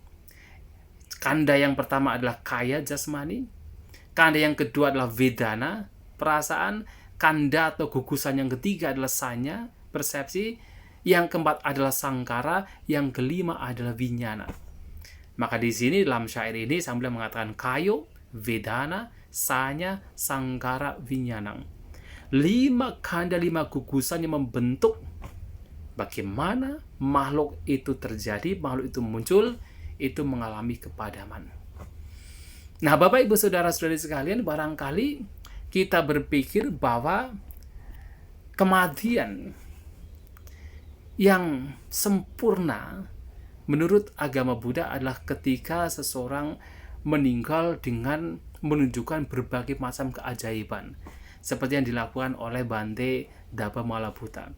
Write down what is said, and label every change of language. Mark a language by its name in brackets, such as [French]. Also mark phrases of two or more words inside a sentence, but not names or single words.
[Indonesian] Kanda yang pertama adalah kaya jasmani, kanda yang kedua adalah vedana, perasaan, kanda atau gugusan yang ketiga adalah sanya, persepsi, yang keempat adalah sangkara, yang kelima adalah vinyana. Maka di sini dalam syair ini Sang Buddha mengatakan [Pali] kayo, vedana, sanya, sangkara, vinyanang. [Indonesian] 5 kanda, 5 gugusan yang membentuk bagaimana makhluk itu terjadi, makhluk itu muncul, itu mengalami kepadaman. Nah, Bapak Ibu Saudara-saudari sekalian, barangkali kita berpikir bahwa kematian yang sempurna menurut agama Buddha adalah ketika seseorang meninggal dengan menunjukkan berbagai macam keajaiban, seperti yang dilakukan oleh Bante Daba Malabuta.